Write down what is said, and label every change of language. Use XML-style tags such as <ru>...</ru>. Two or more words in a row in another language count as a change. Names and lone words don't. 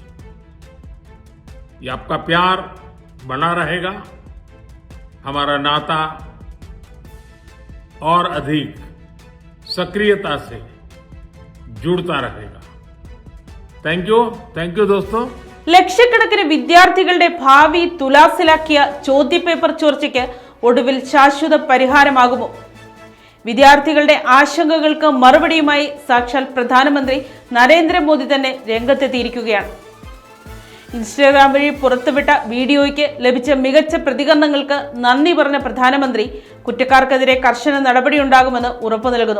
<hi>ये आपका प्यार बना रहेगा, हमारा नाता और अधिक सक्रियता से जुड़ता रहेगा।</hi> <en>thank you दोस्तों।</en> <ml>ലക്ഷക്കണക്കിന് വിദ്യാർത്ഥികളുടെ ഭാവി തുലാസിലാക്കിയ ചോദ്യപേപ്പർ ചോർച്ചയ്ക്ക് ഒടുവിൽ ശാശ്വത പരിഹാരമാകുമോ? വിദ്യാർത്ഥികളുടെ ആശങ്കകൾക്ക് മറുപടിയുമായി സാക്ഷാൽ പ്രധാനമന്ത്രി നരേന്ദ്രമോദി തന്നെ രംഗത്തെത്തിയിരിക്കുകയാണ്. ഇൻസ്റ്റാഗ്രാം വഴി പുറത്തുവിട്ട വീഡിയോയ്ക്ക് ലഭിച്ച മികച്ച പ്രതികരണങ്ങൾക്ക് നന്ദി പറഞ്ഞ പ്രധാനമന്ത്രി കുറ്റക്കാർക്കെതിരെ കർശന നടപടിയുണ്ടാകുമെന്ന് ഉറപ്പു നൽകുന്നു.</ml>